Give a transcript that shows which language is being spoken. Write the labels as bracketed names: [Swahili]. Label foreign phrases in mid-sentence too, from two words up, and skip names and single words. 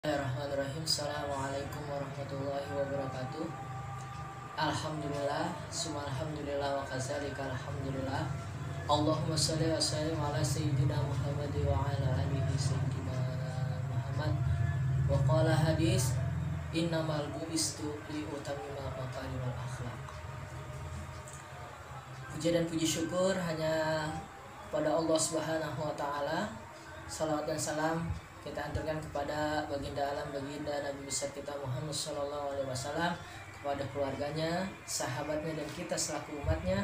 [Arabic] بسم الله الرحمن الرحيم. السلام عليكم ورحمة الله وبركاته. الحمد لله، ثم الحمد لله وكذلك الحمد لله. اللهم صل وسلم على سيدنا محمد وعلى آله سيدنا محمد. وقال حديث إنما بعثت لأتمم مكارم الأخلاق. [Indonesian] Puji dan puji syukur hanya pada Allah [Arabic] سبحانه وتعالى. [Indonesian] Salawat dan salam kita antarkan kepada baginda alam, baginda Nabi besar kita Muhammad [Arabic] صلى الله عليه وسلم, [Indonesian] kepada keluarganya, sahabatnya, dan kita selaku umatnya.